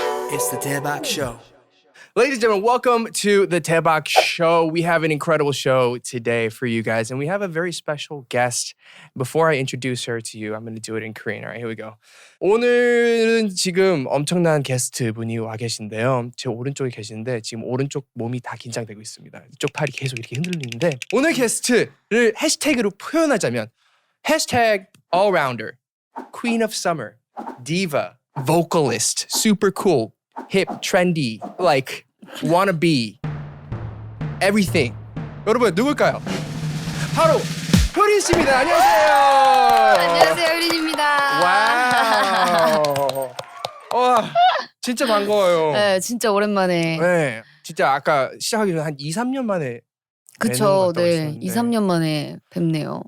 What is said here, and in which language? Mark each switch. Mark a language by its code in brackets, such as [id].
[en] It's the Daebak Show. Ladies and gentlemen, welcome to the Daebak Show. We have an incredible show today for you guys, and we have a very special guest. Before I introduce her to you, I'm going to do it in Korean. All right, here we go. [ko] 오늘은 지금 엄청난 게스트 분이 와 계신데요. 제 오른쪽에 계시는데 지금 오른쪽 몸이 다 긴장되고 있습니다. 이쪽 팔이 계속 이렇게 흔들리는데 오늘 게스트를 해시태그로 표현하자면 해시태그 [en] allrounder, queen of summer, diva, vocalist, super cool, hip, trendy, like wannabe, everything. [ko] 여러분 누굴까요? 바로 효린 씨입니다. 안녕하세요. 안녕하세요, 효린입니다. 와우. 와, 진짜 반가워요. 네, 진짜 오랜만에. 네, 진짜 아까 시작하기 전에 한 2, 3년 만에 그쵸, 네, 했었는데. 2, 3년 만에 뵙네요.